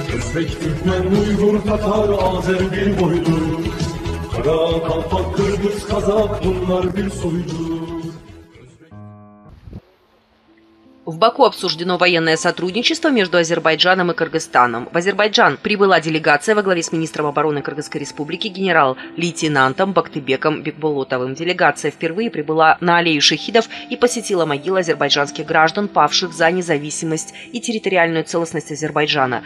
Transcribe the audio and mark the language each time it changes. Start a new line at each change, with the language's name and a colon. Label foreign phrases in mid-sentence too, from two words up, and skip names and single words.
Turkish: Özbek, Türkmen, Uygur, Tatar, Azer bir boydur. Kara, Kalpak, Kırgız, Kazak bunlar bir soydur.
Russian: В Баку обсуждено военное сотрудничество между Азербайджаном и Кыргызстаном. В Азербайджан прибыла делегация во главе с министром обороны Кыргызской республики генерал-лейтенантом Бактыбеком Бекболотовым. Делегация впервые прибыла на аллею шахидов и посетила могилы азербайджанских граждан, павших за независимость и территориальную целостность Азербайджана.